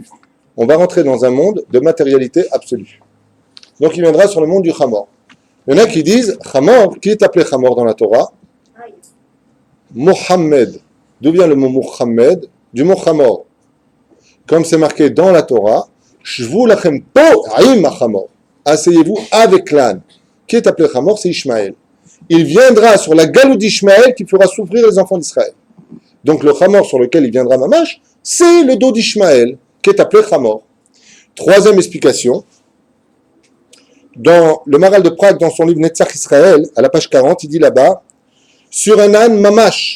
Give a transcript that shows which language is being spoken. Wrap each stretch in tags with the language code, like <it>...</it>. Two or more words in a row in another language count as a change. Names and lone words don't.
<fr>On va rentrer dans un monde de matérialité absolue. Donc il viendra sur le monde du chamor. Il y en a qui disent, chamor, qui est appelé chamor dans la Torah? Mohammed. D'où vient le mot Mohammed? Du mot chamor. Comme c'est marqué dans la Torah,</fr> <he>שבו לכם פה עם חמור.</he> <fr>Asseyez-vous avec l'âne. Qui est appelé chamor? C'est Ishmaël. Il viendra sur la galoute d'Ishmaël qui fera souffrir les enfants d'Israël. Donc le chamor sur lequel il viendra Mamash, c'est le dos d'Ishmaël, qui est appelé chamor. Troisième explication, dans le Maral de Prague, dans son livre Netzach Israël, à la page 40, il dit là-bas, sur un âne Mamash.</fr>